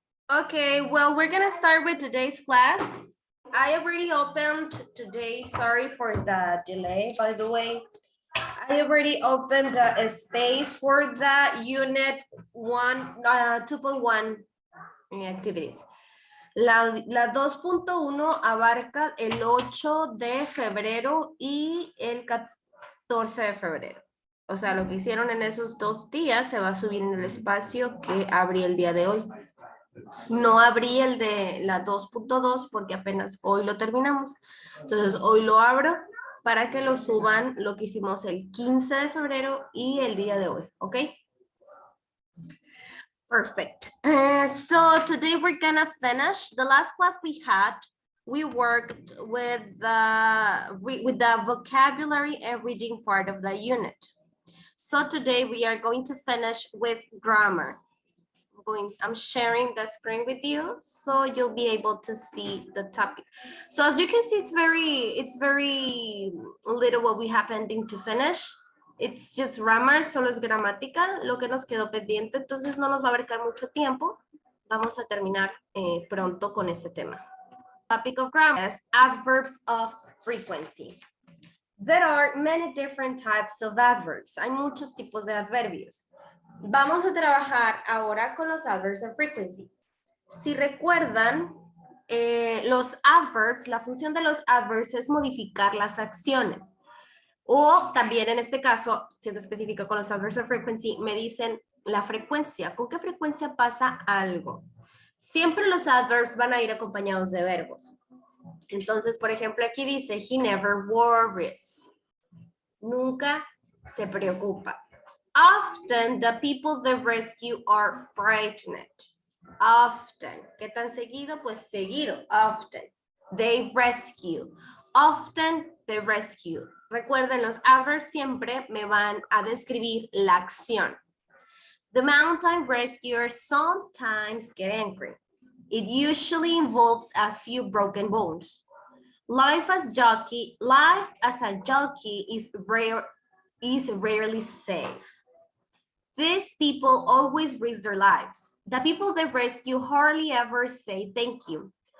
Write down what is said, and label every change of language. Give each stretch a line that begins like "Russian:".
English: Okay, well, we're gonna start with today's class. I already opened today. Sorry for the delay, by the way. I already opened a space for the unit 2.1 activities.
Spanish: La 2.1 abarca el 8 de febrero y el 14 de febrero. O sea, lo que hicieron en esos 2 días se va a subir en el espacio que abrí el día de hoy. No abrí el de la 2.2 porque apenas hoy lo terminamos. Entonces, hoy lo abro para que lo suban lo que hicimos el 15 de febrero y el día de hoy, ¿ok?
English: Perfect. So today we're gonna finish the last class we had. We worked with the vocabulary and reading part of the unit. So today we are going to finish with grammar. I'm sharing the screen with you so you'll be able to see the topic. So as you can see, it's very little what we have pending to finish. It's just grammar,
Spanish: solo es gramática, lo que nos quedó pendiente, entonces no nos va a abarcar mucho tiempo. Vamos a terminar pronto con este tema.
English: Topic of grammar is adverbs of frequency. There are many different types of adverbs.
Spanish: Hay muchos tipos de adverbios. Vamos a trabajar ahora con los adverbs of frequency. Si recuerdan, los adverbs, la función de los adverbs es modificar las acciones. O también en este caso, siendo específico con los adverbs of frequency, me dicen la frecuencia. ¿Con qué frecuencia pasa algo? Siempre los adverbs van a ir acompañados de verbos. Entonces, por ejemplo, aquí dice,
English: he never worries.
Spanish: Nunca se preocupa.
English: Often the people they rescue are frightened.
Spanish: Often. ¿Qué tan seguido? Pues seguido. Often.
English: They rescue. Often they rescue.
Spanish: Recuerden, los adverbs siempre me van a describir la acción.
English: The mountain rescuers sometimes get angry. It usually involves a few broken bones. Life as a jockey is rarely safe. These people always risk their lives. The people they rescue hardly ever say thank you.